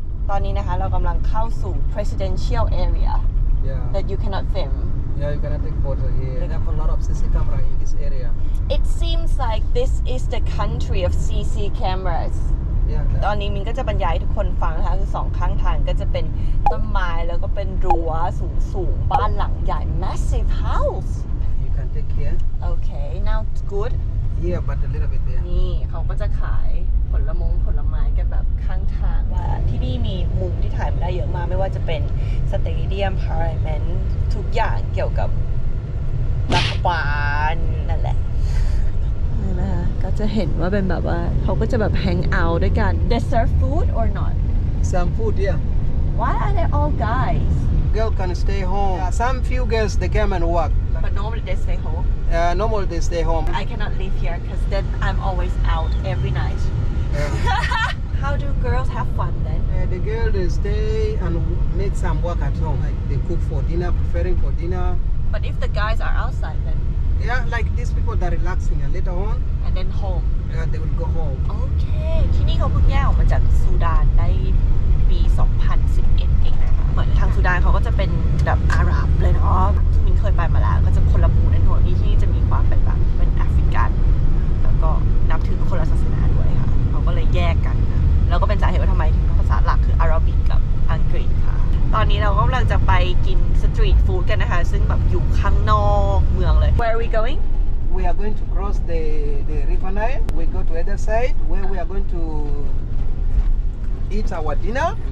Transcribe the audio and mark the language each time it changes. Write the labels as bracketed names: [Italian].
[Thai] ตอนนี้นะคะเรากำลังเข้าสู่ [English] presidential area Yeah. that you cannot film. Yeah, you cannot take photo here. They have a lot of CC camera in this area. It seems like this is the country of CC cameras. [Thai] ตอนนี้มินก็จะบรรยายให้ทุกคนฟังนะคะคือสองข้างทางก็จะเป็นต้นไม้แล้วก็เป็นรั้วสูงบ้านหลังใหญ่ [English] massive house. You can take here. Okay, now it's good. Yeah, but a little bit there. [Thai] นี่เขาก็จะขายผลไม้กันแบบข้างทางว่าที่นี่มีมุมที่ถ่ายมาได้เยอะมากไม่ว่าจะเป็นสเตเดียมพาร์ลิเมนต์ทุกอย่างเกี่ยวกับรัฐบาลนั่นแหละนี่นะคะก็จะเห็นว่าเป็นแบบว่าเขาก็จะแบบแฮงเอาท์ด้วยกัน [English] They serve food or not? Some food, yeah. Why are they all guys? Girl can stay home. Some few girls they come and work. But normally they stay home. Normal they stay home. I cannot live here because then I'm always out every night. How do girls have fun then? The girl they stay and make some work at home. Like they cook for dinner, preparing for dinner. But if the guys are outside then? Yeah, like these people that are relaxing and later on, And then home. they will go home. [Thai] โอเค ที่นี่เขาเพิ่งแยกออกมาจากซูดานได้ปี 2011 เองนะคะเหมือนทางซูดานเขาก็จะเป็นแบบอาหรับเลยเนาะซึ่งมินเคยไปมาแล้วก็จะคนละหมู่ในหัวที่นี่จะมีความเป็นแบบเป็นแอฟริกัน แล้วก็นับถือคนละศาสนาด้วยค่ะเขาก็เลยแยกกันนะแล้วก็เป็นสาเหตุว่าทำไมถึงภาษาหลักคืออาหรับิกกับอังกฤษค่ะ ตอนนี้เรากำลังจะไปกินสตรีทฟู้ดกันนะคะซึ่งแบบอยู่ข้างนอกเมืองเลย [English] Where are we going? We are going to cross the river Nile. We go to other side where we are going to eat our dinner.